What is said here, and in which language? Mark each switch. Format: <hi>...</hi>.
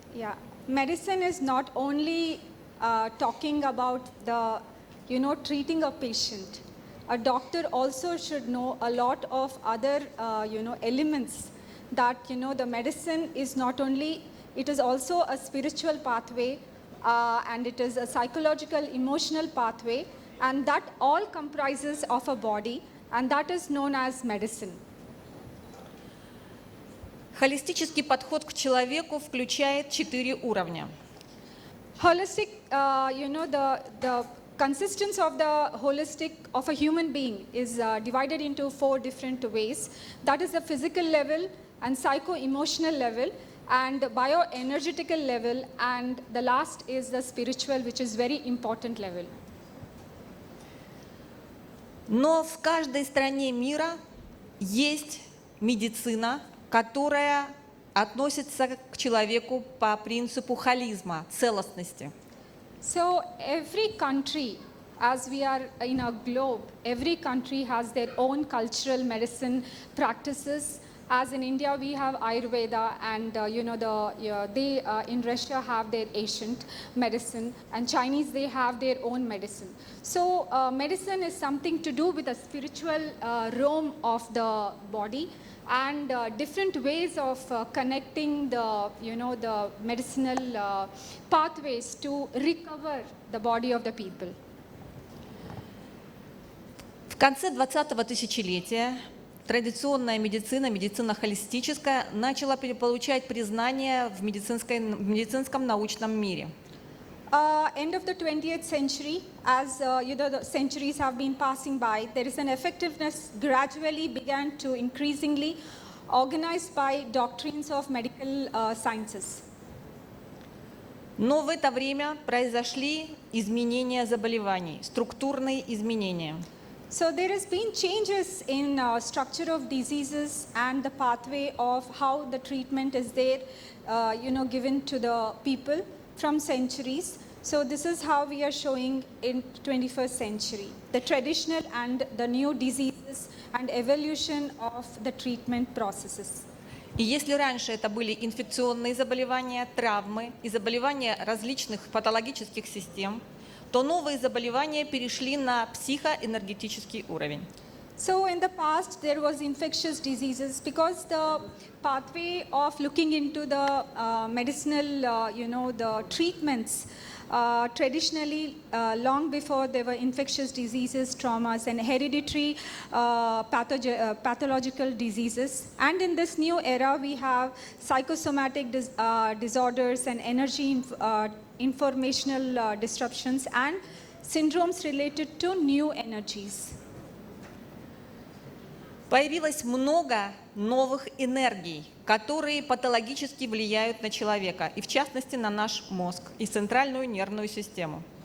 <en>Yeah, medicine is not only talking about the, treating a patient. A doctor also should know a lot of other, elements that, the medicine is not only, it is also a spiritual pathway and it is a psychological, emotional pathway, and that all comprises of a body, and that is known as medicine.</en> <ru>Холистический подход к человеку включает 4 уровня.</ru> <en>Holistic, the consistence of the holistic of a human being is divided into 4 different ways. That is the physical level and psycho-emotional level and bioenergetical level, and the last is the spiritual, which is very important level.</en> <ru>Но в каждой стране мира есть медицина, которая относится к человеку по принципу холизма, целостности.</ru> <en>So every country, as we are in a globe, every country has their own cultural medicine practices. As in India, we have Ayurveda, and they in Russia have their ancient medicine, and Chinese, they have their own medicine. So medicine is something to do with the spiritual realm of the body, and different ways of connecting the medicinal pathways to recover the body of the people.</en> <ru>В конце 20-го тысячелетия традиционная медицина, медицина холистическая, начала получать признание в медицинском научном мире.</ru> <en>End of the 20th century, as the centuries have been passing by, there is an effectiveness gradually began to increasingly organized by doctrines of medical sciences.</en> <ru>Но в это время произошли изменения заболеваний, структурные изменения.</ru> <en>So there has been changes in structure of diseases and the pathway of how the treatment is there, given to the people from centuries. So this is how we are showing in 21st century, the traditional and the new diseases and evolution of the treatment processes.</en> <ru>И если раньше это были инфекционные заболевания, травмы и заболевания различных патологических систем, то новые заболевания перешли на психоэнергетический уровень.</ru> <en>So in the past, there was infectious diseases because the pathway of looking into the medicinal, the treatments, traditionally, long before there were infectious diseases, traumas, and hereditary pathological diseases. And in this new era, we have psychosomatic disorders and energy informational disruptions and syndromes related to new energies.</en> <ru>Появилось много новых энергий, которые патологически влияют на человека, и в частности на наш мозг и центральную нервную систему.</ru>